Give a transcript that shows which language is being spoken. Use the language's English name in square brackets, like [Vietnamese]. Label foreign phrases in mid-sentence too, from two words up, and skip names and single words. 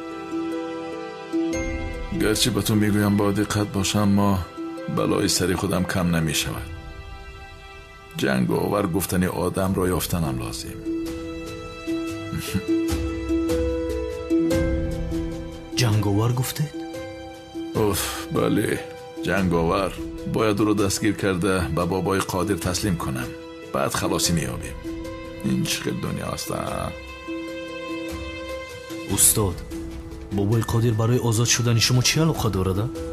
[Tajik] гарчи ба ту мегӯям бодиққат бош, аммо балои сари худам кам намешавад. ҷанговар гуфтани одамро ёфтанам лозим. [Persian] جنگاور گفته؟ اوف بله جنگاور باید او رو دستگیر کرده به بابای قادر تسلیم کنم بعد خلاصی میابیم این چقدر دنیا هسته استاد بابای قادر برای آزاد شدن شما چی علاقه دارده؟